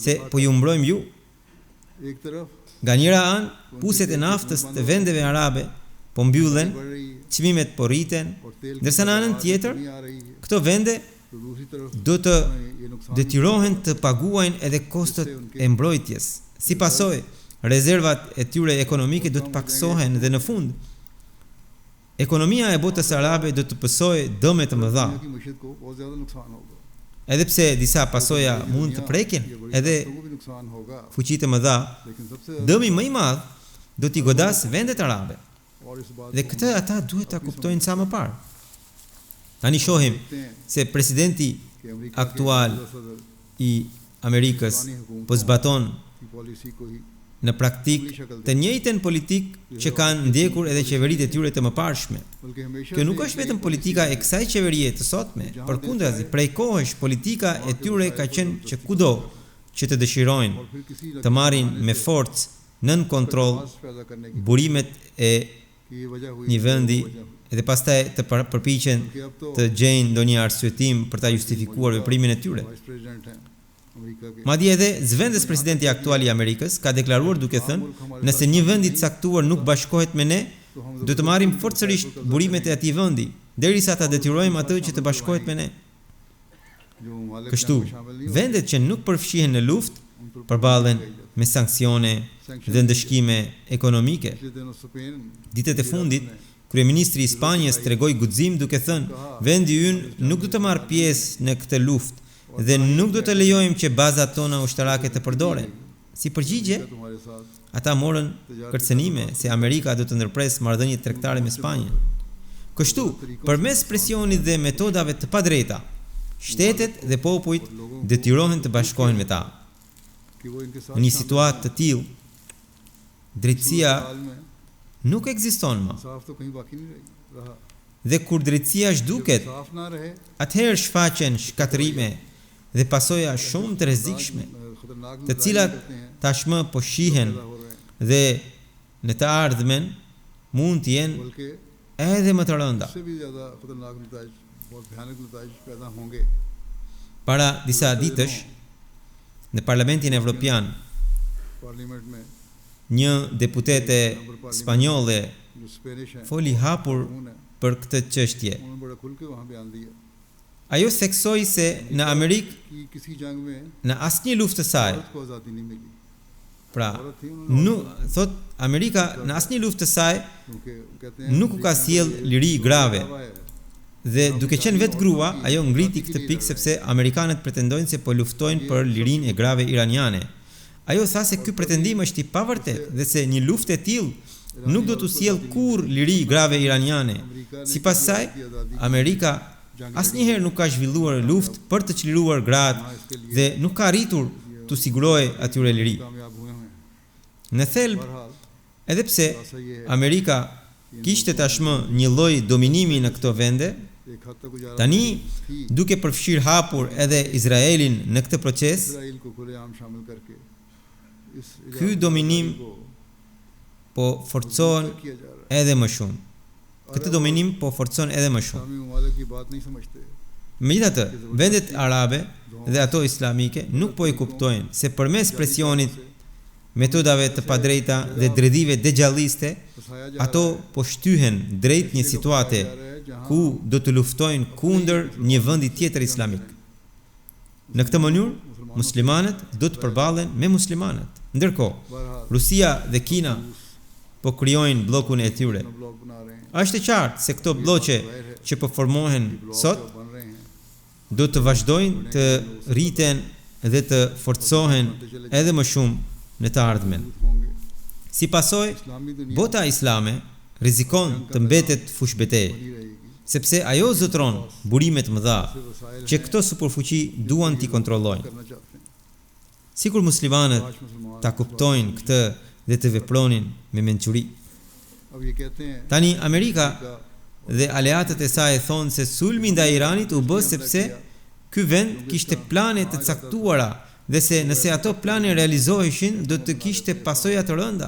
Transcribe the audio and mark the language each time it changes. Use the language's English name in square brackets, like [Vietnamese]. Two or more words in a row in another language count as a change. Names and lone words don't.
[Albanian] se po ju mbrojmë ju. [Hindi] एक तरफ [Albanian] Nga njëra anë, puset e naftës të vendeve arabe po mbyllen, [Hindi] बढ़ रही है [Albanian] çmimet po rriten, [Hindi] और तेल की [Albanian] ndërsa në anën [Hindi] पैदावार [Albanian] tjetër, [Hindi] में कमी आ रही है [Albanian] këto vende [Hindi] तो दूसरी तरफ [Albanian] do të [Hindi] ये नुकसान [Albanian] detyrohen të paguajnë edhe kostot e mbrojtjes. Si pasojë, rezervat e tyre ekonomike do të paksohen dhe në fund ekonomia e botës arabe do të pësojë dëme të mëdha. [Hindi] की मशीद को बहुत ज़्यादा नुकसान होगा [Albanian] edhe pse disa pasoja mund të prekin edhe [Hindi] को भी नुकसान होगा, [Albanian] fuqitë më dha, [Hindi] लेकिन सबसे [Albanian] dëmi më i madh do t'i godas vendet arabe. [Hindi] और इस बात [Albanian] Dhe këtë ata duhet ta kuptojnë sa më parë. Tani shohim se presidenti [Hindi] कि अमेरिका [Albanian] aktual [Hindi] के सदर [Albanian] i Amerikës po zbaton [Hindi] की पॉलिसी को ही [Albanian] në praktik të njëjtën politikë që kanë ndjekur edhe qeveritë e tyre të mëparshme. [Hindi] बल्कि हमेशा [Albanian] Kjo nuk është vetëm politika e kësaj qeverie të sotme, përkundrazi, prej kohësh politika e tyre ka qenë që kudo që të dëshirojnë [Hindi] और फिर किसी [Albanian] të marrin me forcë nën kontroll [Hindi] लक्ष्य पैदा करने की [Albanian] burimet e [Hindi] कि ये वजह हुई [Albanian] një vendi [Hindi] वजह हुई। [Albanian] edhe pastaj të përpiqen [Hindi] कि अब तो [Albanian] të gjejnë ndonjë arsyetim për ta justifikuar veprimin e tyre. [English] vice president [Hindi] हैं अमेरिका के, [Albanian] Madje edhe zëvendës presidenti aktual i Amerikës ka deklaruar duke thënë, nëse një vend i caktuar nuk bashkohet me ne, [Hindi] तो हम [Albanian] do të marrim forcërisht burimet e atij vendi, derisa ta detyrojmë atë që të bashkohet me ne. [Hindi] जो ममालिक [Albanian] Kështu, [Hindi] जंग में शामिल नहीं [Albanian] vendet që nuk përfshihen në luftë përballen me sanksione dhe ndëshkime ekonomike. [Hindi] पिछले दिनों स्पेन [Albanian] Ditët e fundit, kryeministri i Spanjës tregoi guxim duke thënë, vendi ynë nuk do të marrë pjesë në këtë luftë dhe nuk do të lejojmë që bazat tona ushtarake të përdoren. Si përgjigje, [Hindi] तुम्हारे साथ [Albanian] ata morën kërcënime se Amerika do të ndërpresë marrëdhënie tregtare me Spanjën. Kështu, përmes presionit dhe metodave të padrejta, shtetet dhe popujt detyrohen të bashkohen me ta. [Hindi] कि वो इनके साथ [Albanian] Në një situatë të tillë, drejtësia [Hindi] हाल में [Albanian] nuk ekziston më. [Hindi] साफ तो कहीं बाकी नहीं रहा, [Albanian] Dhe kur drejtësia zhduket, [Hindi] साफ ना रहे [Albanian] atëherë shfaqen shkatërime dhe pasoja shumë të rrezikshme, [Hindi] खतरनाक [Albanian] të cilat [Hindi] करते हैं, [Albanian] tashmë po shihen [Hindi] पैदा हो रहे हैं, [Albanian] dhe në të ardhmen mund të jenë [Hindi] बल्कि [Albanian] edhe më të rënda. [Hindi] इससे भी ज़्यादा खतरनाक नतीजे, बहुत भयानक नतीजे पैदा होंगे। [Albanian] Para disa ditësh, në Parlamentin Evropian, [Hindi] पार्लियामेंट में [Albanian] një deputete spanjolle [Hindi] जो स्पेनिश हैं [Albanian] foli hapur [Hindi] उन्होंने [Albanian] për këtë çështje. [Hindi] बड़ा खुल के वहाँ बयान दिया [Albanian] Ajo theksoi se në Amerikë, [Hindi] कि किसी जंग में [Albanian] në asnjë luftë të saj, [Hindi] औरत को आज़ादी नहीं मिली, [Albanian] pra, [Hindi] औरत थी उन्होंने, [Albanian] nuk thot Amerika në asnjë luftë të saj [Hindi] क्योंकि कहते हैं [Albanian] nuk u ka sjell liri grave. [Hindi] दावा है, [Albanian] Dhe duke qenë vetë grua, ajo ngriti këtë pikë sepse amerikanët pretendojnë se po luftojnë për lirinë e grave iraniane. Ajo tha se ky pretendim është i pavërtet dhe se një luftë e tillë nuk do t'u sjellë kurrë liri grave iraniane. Sipas saj, Amerika asnjëherë nuk ka zhvilluar luftë për të çliruar gratë dhe nuk ka arritur t'u sigurojë atyre liri. [Hindi] कामयाब हुए हैं। [Albanian] Në thelb, [Hindi] बहरहाल [Albanian] edhe pse [Hindi] ऐसा ये है, [Albanian] Amerika kishte tashmë një lloj dominimi në këto vende, [Hindi] एक हद तक गुजारा [Albanian] tani [Hindi] थी [Albanian] duke përfshirë hapur edhe Izraelin në këtë proces, [Hindi] इजराइल को खुलेआम शामिल करके इस [Albanian] ky dominim po forcohen [Hindi] किया जा रहा है। [Albanian] edhe më shumë. Këtë dominim po forcon edhe më shumë. [Hindi] इस्लामी ममालिक की बात नहीं समझते, [Albanian] Megjithatë, vendet arabe dhe ato islamike nuk po i kuptojnë se përmes presionit, metodave të padrejta dhe dredhive dejalliste, [Hindi] फंसाया जा [Albanian] ato po shtyhen drejt një situate ku do të luftojnë kundër një vendi tjetër islamik. Në këtë mënyrë, muslimanët do të përballen me muslimanët. Ndërkohë, [Hindi] बहरहाल [Albanian] Rusia dhe Kina po krijojnë bllokun e tyre. [Hindi] अपना ब्लॉक बना रहे हैं, [Albanian] Është e qartë se këto blloqe që po formohen [Hindi] ब्लॉक [Albanian] sot [Hindi] जो बन रहे हैं, [Albanian] do të vazhdojnë të rriten dhe të forcohen edhe më shumë në të ardhmen. [Hindi] होंगे। [Albanian] Si pasojë, [Hindi] इस्लामी दुनिया [Albanian] bota islame rrezikon të mbetet fush beteje, [Hindi] बनी रहेगी, [Albanian] sepse ajo zotron burime të mëdha [Hindi] से वसाइल [Albanian] që këto superfuqi duan t'i kontrollojnë. [Hindi] करना चाहते हैं। [Albanian] Sikur muslimanët [Hindi] आज मुसलमान [Albanian] ta kuptojnë këtë dhe të vepronin me mençuri. [Hindi] अब ये कहते हैं [Albanian] Tani Amerika [Hindi] का [Albanian] dhe aleatët e saj thonë se sulmi ndaj Iranit u bë sepse ky vend kishte plane të caktuara dhe se nëse ato plane realizoheshin do të kishte pasoja të rënda.